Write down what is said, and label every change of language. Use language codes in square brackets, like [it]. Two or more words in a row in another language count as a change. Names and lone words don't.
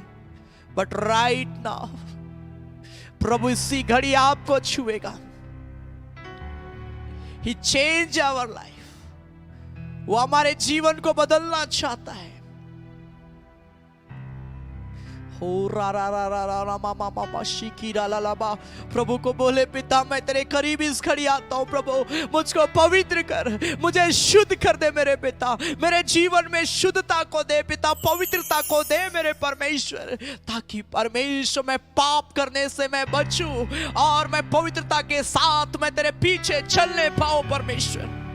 [en] But right now [hi] प्रभु इसी घड़ी आपको छुएगा। [en] He change our life. [hi] वो हमारे जीवन को बदलना चाहता है। हो रा रा रा रा रा मामा मामा शिकिरा ला बा। प्रभु को बोले, पिता मैं तेरे करीब इस घड़ी आता हूं, प्रभु मुझको पवित्र कर, मुझे शुद्ध कर दे मेरे पिता। मेरे जीवन में शुद्धता को दे पिता, पवित्रता को दे मेरे परमेश्वर, ताकि परमेश्वर मैं पाप करने से मैं बचूं और मैं पवित्रता के साथ मैं तेरे पीछे चलने पाऊं परमेश्वर।